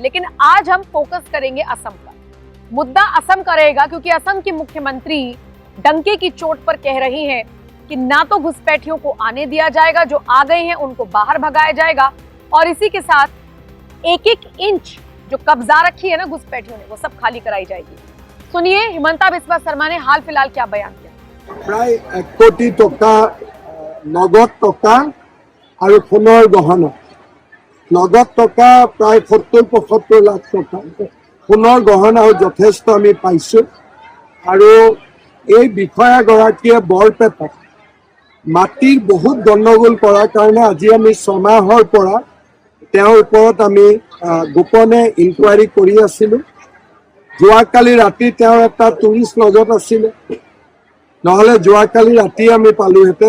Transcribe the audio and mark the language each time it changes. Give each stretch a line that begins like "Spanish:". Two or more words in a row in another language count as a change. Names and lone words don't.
Hindi: लेकिन आज हम फोकस करेंगे असम का। मुद्दा असम का रहेगा क्योंकि असम के मुख्यमंत्री डंके की चोट पर कह रही हैं कि ना तो घुसपैठियों को आने दिया जाएगा, जो आ गए हैं उनको बाहर भगाया जाएगा और इसी के साथ 1-1 इंच जो कब्जा रखी है ना घुसपैठियों ने, वो सब खाली कराई जाएगी। सुनिए हिमंता बिस्वा शर्मा ने हाल फिलहाल क्या बयान किया।
Assamese: প্ৰায় 1 কোটি টকা নগদ টকা আৰু সোণৰ গহনা, নগদ টকা প্ৰায় 70-75 লাখ টকা, সোণৰ গহনা যথেষ্ট আমি পাইছো। আৰু এই বিষয়াগৰাকীয়ে বৰপেটাত মাটিৰ বহুত গণ্ডগোল কৰাৰ কাৰণে আজি আমি 6 মাহৰ পৰা তেওঁৰ ওপৰত আমি গোপনে ইনকুৱাৰী কৰি আছিলোঁ। যোৱাকালি ৰাতি তেওঁৰ এটা টুৰিষ্ট লজত আছিলে, নহ'লে যোৱাকালি ৰাতি আমি পালোহেঁতেন।